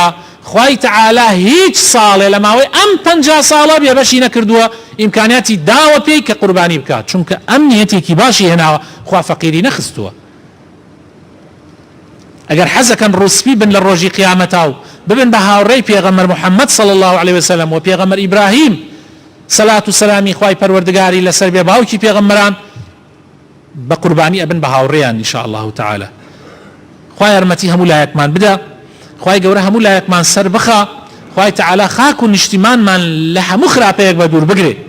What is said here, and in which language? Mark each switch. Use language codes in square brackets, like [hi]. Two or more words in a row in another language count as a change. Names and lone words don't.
[ckb] خوای تەعالا هیچ ساڵێ لە ماوەی ئەم 50 ساڵە بێبەشی نەکردووە ئیمکانیاتی داوە پێی کە قوربانی بکات، چونکە ئەم نیەتێکی باشی هێناوە، خوا فەقیری نەخستووە. ئەگەر حەزەکەن ڕوسپی بن لە ڕۆژی قیامەتا و ببن بە هاوڕێی پێغەمبەر محەممەد [ar] صلی الله عليه وسلم [ckb] و پێغەمبەر ئیبراهیم سەلات و سەلامی خوای پەروەردگاری لەسەر بێ، باوکی پێغەمبەران، بە قوربانی ئەبن بە هاوڕێیان [ar] ان شاء الله تعالی. [ckb] خوای یارمەتی هەموو لایەکمان بدە، خوای گەورە هەموو لایەکمان سەر بخە، خوای تەعالا خاک و نیشتیمانمان لە هەموو خراپەیەک بە دوور بگرێ.